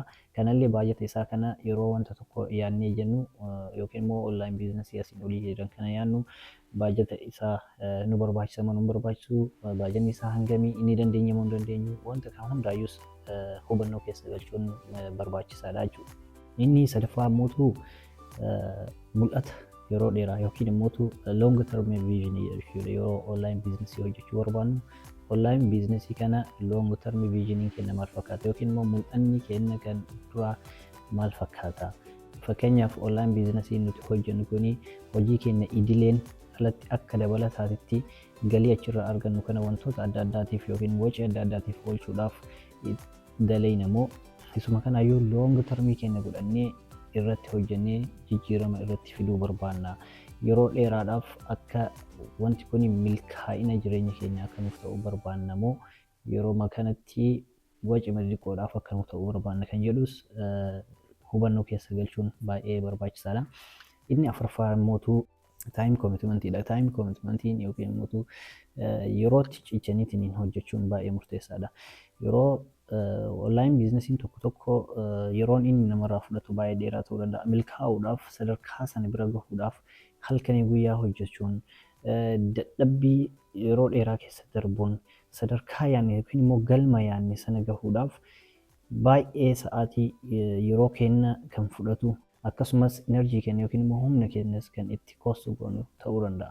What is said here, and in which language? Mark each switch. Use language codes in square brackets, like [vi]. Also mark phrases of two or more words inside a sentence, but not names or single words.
[om] Kanallee baajata isaa kana yeroo wanta tokko yaadnee jennu yookiin immoo [en] online biizinasii [om] asiin olii jedhan kana yaadnu baajata isaa nu barbaachisa moo nu barbaachisu, baajanni isaa hangamii, inni dandeenya moo hin dandeenyu, wanta kan hundaayyuus hubannoo keessa galchuun barbaachisaadha jechuudha. Inni sadaffaa immoo mul'ata yeroo dheeraa yookiin immoo [en] long term vision [om] jechuudha. Yeroo [en] online biizinasii [om] hojjechuu barbaannu [en] online biizinasii [om] kana [en] long term vision [om] keenya maal fakkaata yookiin immoo mul'anni keenya kan duraa maal fakkaata. Fakkeenyaaf [en] online biizinasii [om] nuti hojjennu kuni hojii keenya idileen alatti akka dabalataatti galii achirraa argannu kana wantoota adda addaatiif yookiin waci adda addaatiif oolchuudhaaf dalagna. Isuma kanaayyuu [en] long termii [om] keenya godhannee irratti hojjennee jijjiirama irratti fiduu barbaanna. Yeroo dheeraadhaaf akka wanti kun milkaa'ina jireenya keenyaa akka nuuf ta'u barbaanna moo yeroo kanatti waci xiqqoodhaaf akka nuuf ta'u barbaanna kan jedhus hubannoo keessa galchuun baay'ee barbaachisaadha. Inni afuraffaa immoo [en] time commitmentiidha. Time commitmentiin [om] yookiin immoo yerootti cichaniitiin hojjechuun baay'ee murteessaadha. Yeroo [en] online biizinasiin [om] tokko yeroon inni namarraa fudhatu baay'ee dheeraa ta'uu danda'a. Milkaa'uudhaaf sadarkaa sana bira gahuudhaaf halkanii guyyaa hojjechuun dadhabbii yeroo dheeraa keessa darbuun sadarkaa yaadne yookiin immoo galma yaadne sana gahuudhaaf baay'ee sa'aatii yeroo keenya kan fudhatu akkasumas enerjii keenya yookiin immoo humna keenyas kan itti koostu goonu ta'uu danda'a.